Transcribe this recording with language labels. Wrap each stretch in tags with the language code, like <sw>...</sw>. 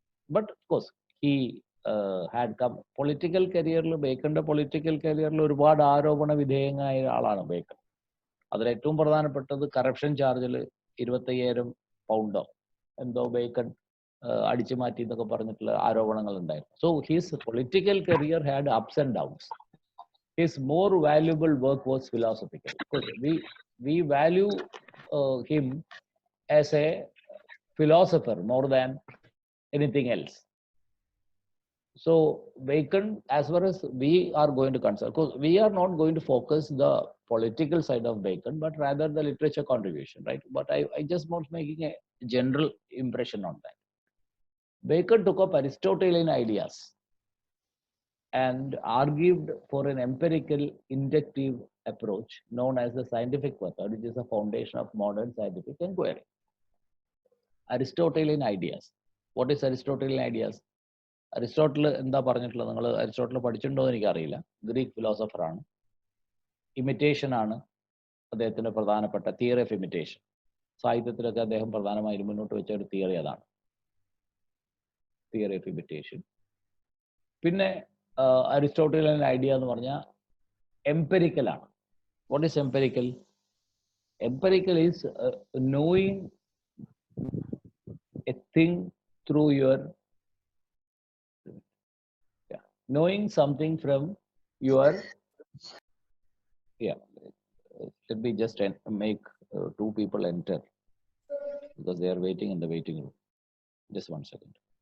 <en>but of course he had come</en> <ml>political കരിയറിൽ, ബേക്കന്റെ political കരിയറിൽ ഒരുപാട് ആരോപണ വിധേയനായ ആളാണ് ബേക്കൺ. അതിൽ ഏറ്റവും പ്രധാനപ്പെട്ടത് കറപ്ഷൻ ചാർജിൽ 25,000 പൗണ്ടോ എന്തോ ബേക്കൺ അടിച്ചു മാറ്റി എന്നൊക്കെ പറഞ്ഞിട്ടുള്ള ആരോപണങ്ങൾ ഉണ്ടായിരുന്നു.</ml> <en>So his political career had ups and downs. His more valuable work was philosophical. Because we value him as a philosopher more than anything else. So Bacon, as far as we are going to consider, because we are not going to focus the political side of Bacon, but rather the literature contribution, right? But I just want making a general impression on that. Bacon took up Aristotelian ideas and argued for an empirical inductive approach known as the scientific method, which is the foundation of modern scientific inquiry. Aristotelian ideas. What is Aristotelian ideas?</en> <ml>Aristotle എന്താ പറഞ്ഞിട്ടുള്ളത്? നിങ്ങൾ Aristotle പഠിച്ചിട്ടുണ്ടോ എന്ന് എനിക്കറിയില്ല. Greek philosopher ആണ്. Imitation ആണ് അദ്ദേഹത്തിന്റെ പ്രധാനപ്പെട്ട തിയറി ഓഫ് ഇമിറ്റേഷൻ. സാഹിത്യത്തിലൊക്കെ അദ്ദേഹം പ്രധാനമായും മുന്നോട്ട് വെച്ച ഒരു തിയറി അതാണ്, തിയറി ഓഫ് ഇമിറ്റേഷൻ. പിന്നെ അരിസ്റ്റോട്ടലിയൻ ഐഡിയ എന്ന് പറഞ്ഞാൽ എംപെരിക്കൽ ആണ്.</ml> <en>What is empirical? Empirical is knowing a thing through your knowing something from your let me just make two people enter because they are waiting in the waiting room. Just 1 second.</en>